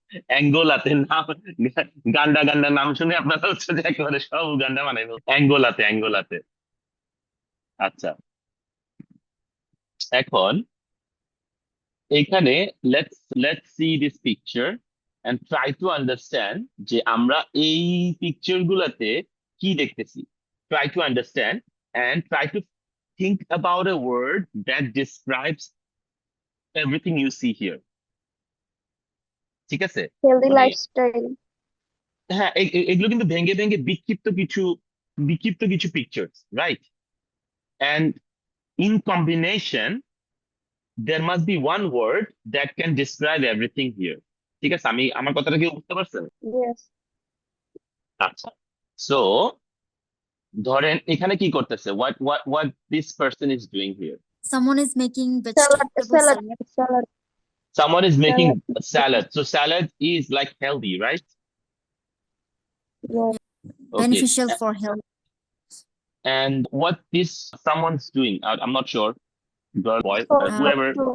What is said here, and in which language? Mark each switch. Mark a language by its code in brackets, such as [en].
[bn] অ্যাঙ্গোলাতে নাম, গান্ডা গান্ডা নাম শুনে আপনারা হচ্ছে যে একেবারে সব উগান্ডা মানে অ্যাঙ্গোলাতে। আচ্ছা, এখন এখানে [en] let's see this picture and try to understand [bn] যে আমরা এই পিকচার গুলাতে কি দেখতেছি। [en] try to understand [bn] and [en] Try to think about a word that describes everything you see here. [bn] ঠিক আছে? [en] healthy [bn] মানে [en] Lifestyle. [bn] হ্যাঁ, এগুলো কিন্তু ভেঙে ভেঙে বিক্ষিপ্ত কিছু pictures, right? [en] And in combination, there must be one word that can describe everything here. [bn] ঠিক আছে, আমার কথাটা কি বুঝতে পারছেন? [en] Yes. [bn] আচ্ছা, সো ধরেন এখানে কি করতেছে, [en] what this person is doing here. Someone is making salad vegetable salad salad. Salad Someone is making salad. a salad, so salad is like healthy, right? Yes. Okay. Beneficial for health. And what this someone's doing, I'm not sure, girl, boy, whoever,